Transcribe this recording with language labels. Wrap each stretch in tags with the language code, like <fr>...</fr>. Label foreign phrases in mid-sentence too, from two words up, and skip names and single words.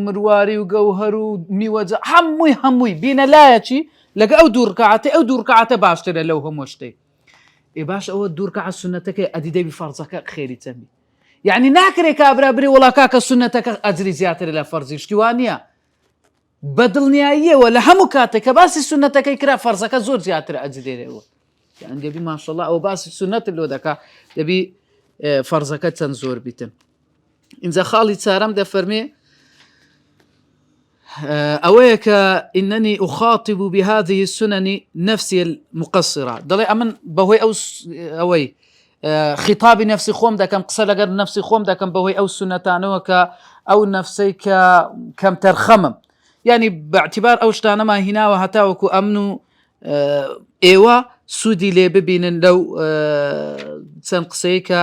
<ckb>مرواری و گەوهەر و میوەجە هەمووی بینە لایەکی لەگە ئەو دوو ڕکەعەتە ئەو دوو ڕکەعەتە باشترە لەو هەموو شتەی باش ئەوە دوو ڕکەعەت سنەتەکەی ئەدی دەبی فەرزەکە خێری چەندی یعنی ناکرێ کابرا برێ وەڵا کاکە سنەتەکە ئەجری زیاتر لە فەرزی شتی وان نییە بەدڵنیاییەوە لە هەموو کاتێک کە باسی سنەتەکەی کرا فەرزەکە زۆر زیاتر ئەجرێرەوە یان دەبی ماشەڵڵا ئەوە باسی سنەت لۆ دەکا دەبی فەرزەکە چەند زۆر بیتن اینجا خاڵی چارەم دەفەرمێ ئەوەیە کە</ckb> <ar>ئینەنی ئوخاطب بهذه السنن نفسي المقصرة</ar> <ckb>دەڵێ ئەمن بەهۆی ئەوەی خطابی نفسی خۆم دەکەم قسە لەگەر نفسی خۆم دەکەم بەهۆی ئەو سنەتانەوە کە ئەو نفسەی کە کەم تەرخەمم یعنی باعتبار ئەو شتانەما هیناوە هەتاوەکو ئەمن و ئێوە سوودی لێ ببینن لەو چەند قسەی کە</ckb>